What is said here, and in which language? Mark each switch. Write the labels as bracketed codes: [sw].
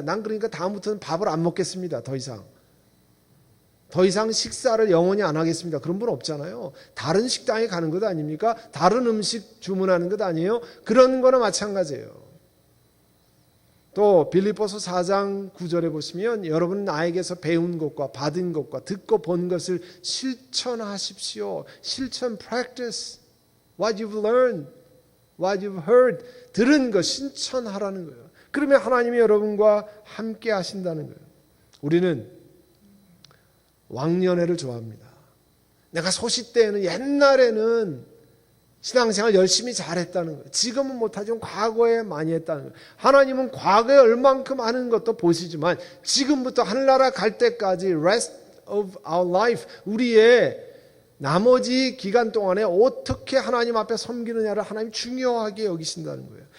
[ko] 난 그러니까 다음부터는 밥을 안 먹겠습니다. 더 이상 식사를 영원히 안 하겠습니다. 그런 분 없잖아요. 다른 식당에 가는 것 아닙니까? 다른 음식 주문하는 것 아니에요? 그런 거나 마찬가지예요. 또 빌립보서 4장 9절에 보시면 여러분 나에게서 배운 것과 받은 것과 듣고 본 것을 실천하십시오. [en] 실천, practice what you've learned, what you've heard. [ko] 들은 것 실천하라는 거예요. 그러면 하나님이 여러분과 함께 하신다는 거예요. 우리는 왕년회를 좋아합니다. 내가 소시 때에는 옛날에는 신앙생활 열심히 잘했다는 거예요. 지금은 못하지만 과거에 많이 했다는 거예요. 하나님은 과거에 얼만큼 하는 것도 보시지만 지금부터 하늘나라 갈 때까지 [en] rest of our life, [ko] 우리의 나머지 기간 동안에 어떻게 하나님 앞에 섬기느냐를 하나님 중요하게 여기신다는 거예요.